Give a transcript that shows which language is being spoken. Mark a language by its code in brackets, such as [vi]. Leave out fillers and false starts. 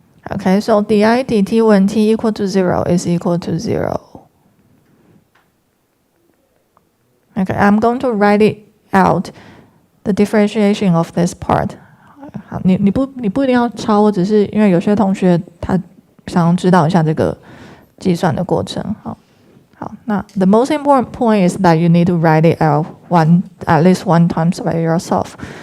[en] Okay, so di dt when t equal to 0 is equal to 0. Okay, I'm going to write it out, the differentiation of this part. [zh] 好，你不一定要抄，我只是因为有些同学他想要知道一下这个计算的过程。好，那 [en] the most important point is that you need to write it out at least one times by yourself.